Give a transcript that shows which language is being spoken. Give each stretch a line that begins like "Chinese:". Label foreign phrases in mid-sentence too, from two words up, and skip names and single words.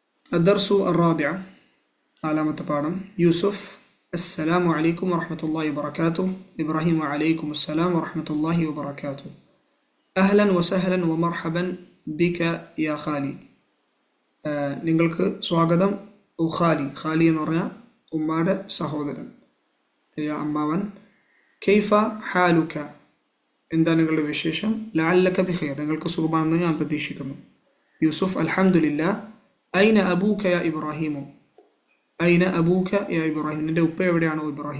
Arabic: الدرس الرابع علامة പാഠം യൂസുഫ് السلام عليكم ورحمة الله وبركاته إبراهيم وعليكم السلام ورحمة الله وبركاته أهلا وسهلا ومرحبا بك يا خالي
Malayalam: നിങ്ങൾക്ക് സ്വാഗതം ഖാലി ഖാലി എന്ന് പറഞ്ഞാൽ ഉമ്മയുടെ സഹോദരൻ അമ്മാവൻ
Arabic: കൈഫ
Malayalam: ഹാലുക എന്താണ് നിങ്ങളുടെ വിശേഷം
Arabic: لعلك بخير
Malayalam: നിങ്ങൾക്ക് സുഖമാണെന്ന് ഞാൻ പ്രതീക്ഷിക്കുന്നു യൂസുഫ് അൽഹംദുലില്ലാ
Arabic: أين أبوك يا إبراهيم أين أبوك يا إبراهيم
Malayalam: നിന്റെ ഉപ്പ എവിടെയാണോ ഇബ്രാഹിം